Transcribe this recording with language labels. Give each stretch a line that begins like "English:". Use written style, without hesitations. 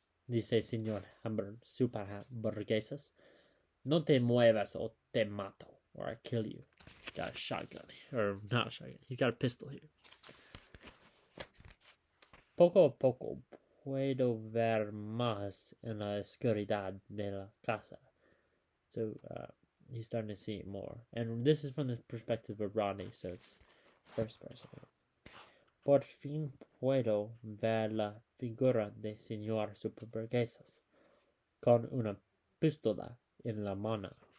Spanish: Dice Señor Superburguesas. No te muevas o te mato,
English: or I kill you. Got a shotgun, or not a shotgun. He's got a pistol here.
Spanish: Poco a poco puedo ver más en la oscuridad de la casa.
English: So he's starting to see more. And this is from the perspective of Rodney, so it's first person.
Spanish: Por fin puedo ver la figura de señor Superburguesas con una pistola en la mano.